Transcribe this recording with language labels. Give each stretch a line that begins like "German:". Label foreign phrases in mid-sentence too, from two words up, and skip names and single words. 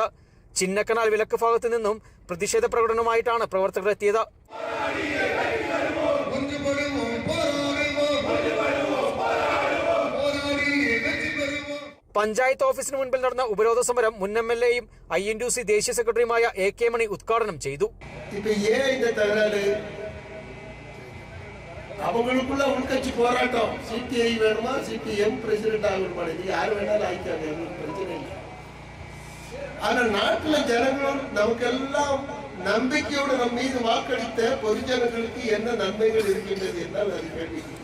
Malayalam: ചിന്നക്കനാൽ വിലക്ക് ഭാഗത്തു നിന്നും പ്രതിഷേധ പ്രകടനവുമായിട്ടാണ് പ്രവർത്തകർ എത്തിയത്. പഞ്ചായത്ത് ഓഫീസിന് മുൻപിൽ നടന്ന ഉപരോധ സമരം മുൻ MLAയും INTUC ദേശീയ സെക്രട്ടറിയുമായ AK മണി ഉദ്ഘാടനം ചെയ്തു.
Tamil: அவங்களுக்குள்ள உள்கட்சி போராட்டம் CPI வேணுமா CPM பிரசிடென்ட் ஆகணுமா இது யார் வேணாலும் ஆயிக்காங்க, எங்களுக்கு பிரச்சனை இல்லை. ஆனா நாட்டுல ஜனங்களும் நமக்கெல்லாம் நம்பிக்கையோடு நம் மீது வாக்களித்த பொதுஜனங்களுக்கு என்ன நன்மைகள் இருக்கின்றது என்றால் அது கேள்வி.